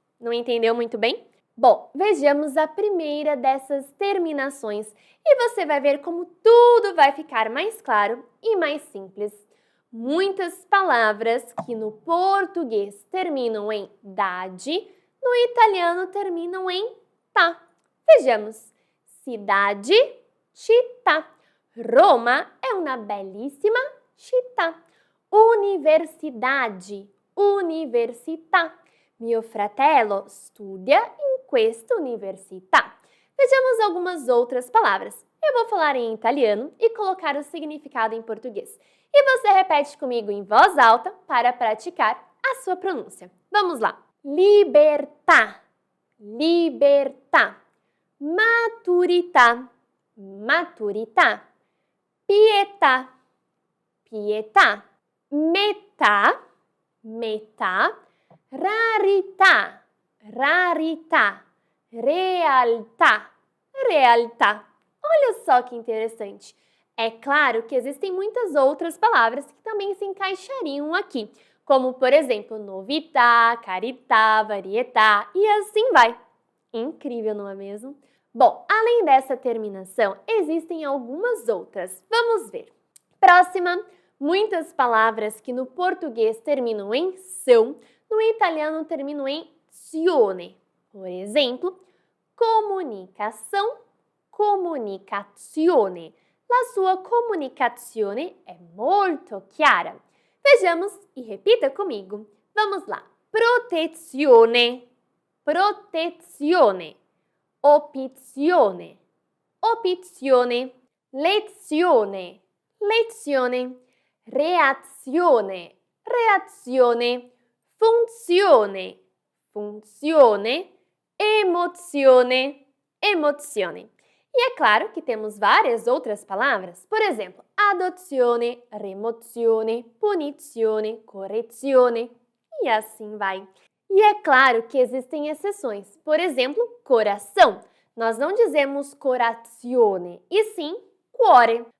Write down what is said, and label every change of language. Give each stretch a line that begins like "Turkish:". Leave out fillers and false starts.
Portuguese: Não entendeu muito bem? Bom, vejamos a primeira dessas terminações e você vai ver como tudo vai ficar mais claro e mais simples. Muitas palavras que no português terminam em dade, no italiano terminam em tá. Vejamos. Cidade, città.
Italian: Roma è una bellissima città.
Portuguese: Universidade, università.
Italian: Mio fratello studia in questa università.
Portuguese: Vejamos algumas outras palavras. Eu vou falar em italiano e colocar o significado em português. E você repete comigo em voz alta para praticar a sua pronúncia. Vamos lá. Libertà.
Italian: Libertà, maturità, maturità, pietà, pietà, metà, metà, rarità, rarità, realtà, realtà.
Portuguese: Olha só que interessante. É claro que existem muitas outras palavras que também se encaixariam aqui, como, por exemplo, novità, carità, varietà e assim vai. Incrível, não é mesmo? Bom, além dessa terminação, existem algumas outras. Vamos ver. Próxima, muitas palavras que no português terminam em são, no italiano terminam em zione. Por exemplo, comunicação, comunicazione.
Italian: La sua comunicazione è molto chiara.
Portuguese: Vejamos e repita comigo. Vamos lá.
Italian: Protezione, protezione, opzione, opzione, lezione, lezione, reazione, reazione, funzione, funzione, emozione, emozione.
Portuguese: E é claro que temos várias outras palavras, por exemplo, adozione, remozione, punizione, correzione e assim vai. E é claro que existem exceções, por exemplo, coração. Nós não dizemos corazione, e sim cuore.